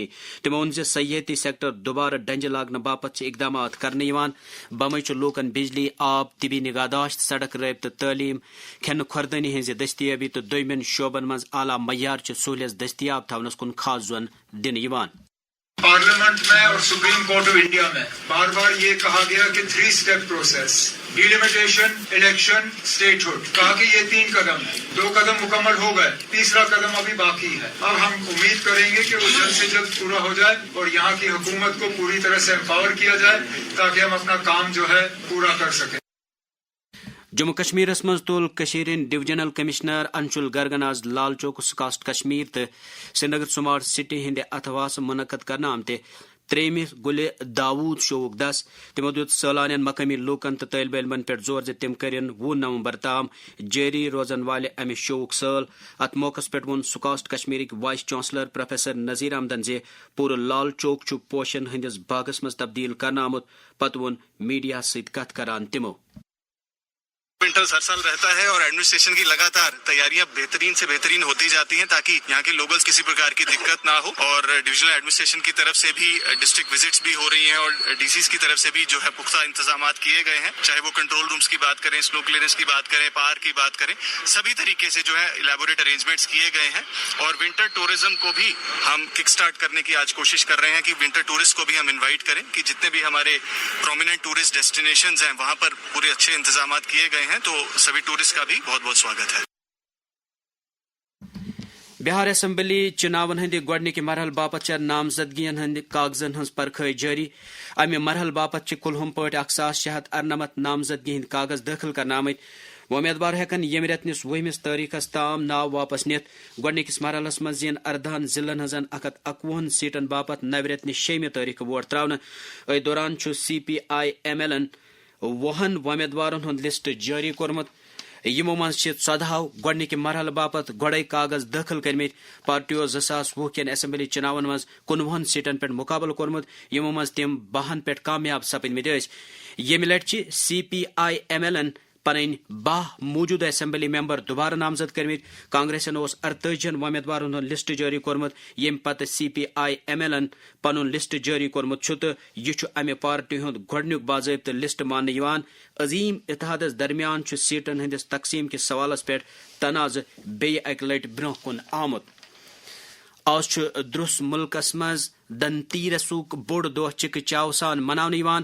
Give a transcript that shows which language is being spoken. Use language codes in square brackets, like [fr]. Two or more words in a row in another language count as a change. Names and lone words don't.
[ks] تمو وون سیاحتی سیکٹر دوبارہ ڈنجہ لاگنہ باپت اقدامات کرنے بمے لوکن بجلی، آب، طبی نگہداشت، سڑک رابطہ، تعلیم، کھین خوردنی ہز دستیابی تو دویمن شعبن مز اعلیٰ معیار چہ سہولیت دستیاب تھونس کن خاص زون دن. [ur] پارلیمنٹ میں اور سپریم کورٹ آف انڈیا میں بار بار یہ کہا گیا کہ 3 [en] step process, [ur] ڈیلیمیٹیشن، الیکشن، اسٹیٹ ہوڈ، کہا کہ یہ 3 قدم ہیں. 2 قدم مکمل ہو گئے، تیسرا قدم ابھی باقی ہے. اب ہم امید کریں گے کہ وہ جلد سے جلد پورا ہو جائے اور یہاں کی حکومت کو پوری طرح سے امپاور کیا جائے تاکہ ہم اپنا کام جو ہے پورا کر سکیں. [ks] جموں کشمیر مز تل ڈویژنل کمشنر انشل گرگن آز لال چوک سکاسٹ کشمیر تو سری نگر سمارٹ سٹی ہند اتھواس منعقد کرنے آمت تریمہ گلہ داود شوق 10 تمو دیت سالانین مقامی لوکن تو طالب علمن پہ زور تم کرن 20 نومبر تام جاری روزن والے امہ شوق سال. ات موقع پہ ون سکاسٹ کشمیرک وائس چانسلر پروفیسر نذیر احمدن زِ پورٕ لال چوک چھ پوشن ہندس باغس مز تبدیل کرنا آمت. پتہ ون میڈیا ست کت کران تمو. [ur] ونٹرز ہر سال رہتا ہے اور ایڈمنسٹریشن کی لگاتار تیاریاں بہترین سے بہترین ہوتی جاتی ہیں تاکہ یہاں کے لوگلز کسی پرکار کی دقت نہ ہو. اور ڈویژنل ایڈمنسٹریشن کی طرف سے بھی [en] district visits [ur] بھی ہو رہی ہیں اور ڈی سیز کی طرف سے بھی جو ہے پختہ انتظامات کیے گئے ہیں, چاہے وہ [en] control rooms [ur] کی بات کریں, [en] snow clearance [ur] کی بات کریں, پارک کی بات کریں, سبھی طریقے سے جو ہے [en] elaborate arrangements [ur] کیے گئے ہیں. اور [en] winter tourism [ur] کو بھی ہم [en] kick start [ur] کرنے کی آج کوشش کر رہے ہیں کہ [en] winter tourist [ur] کو بھی ہم انوائٹ کریں کہ جتنے بھی ہمارے [en] prominent tourist destinations [ur] ہیں وہاں پر پورے اچھے انتظامات کیے گئے ہیں. تو سبھی ٹورسٹ کا بھی بہت بہت سواگت ہے. [ks] بہار اسمبلی چناون ہند گوڈنک مرحل باپت نامزدگین ہند کاغذن ہز پرکھائی جاری. امہ مرحل باپت کلہم پٹ 1698 نامزدگی ہند کاغذ داخل کرنا آمت. امیدوار ہیکن یم رتنس 20 تاریخس تام ناو واپس نت. گوڈنکس مرحلس مز ین 18 ضلعن ہزن 151 سیٹن باپت نو رتنہ 6 تاریخ ووٹ تراؤن. ات دوران CPI-ML وہن امیدوارن ہند لسٹ جاری کورمت. یمو مز 14 گوڈنک مرحلہ باپت گوڑے کاغذ داخل کرمت. پارٹیو 2020 کین اسمبلی چناون مز 19 سیٹن پہ مقابل کورمت یمو مز تم 12 پہ کامیاب سپدمت. یمہ لٹ CPI-ML پن 12 موجودہ اسمبلی ممبر دوبارہ نامزد کرمت. کانگریسن 48 امیدوارن ہند لسٹ جاری کورمت یم پتہ CPI-ML پن لسٹ جاری کورمت چھ. تو یہ امہ پارٹی ہند گوڈنیک باضابطہ لسٹ ماننے یوان. عظیم اتحادس درمیان سیٹن ہندس تقسیم کس سوالس پہ تنازع بیٚیہِ اکہ لٹ برونٛہہ کُن آمت. آز درس ملکس مز دھنتیرسک بوڑ دہ چکہ چاو سان مناونہ.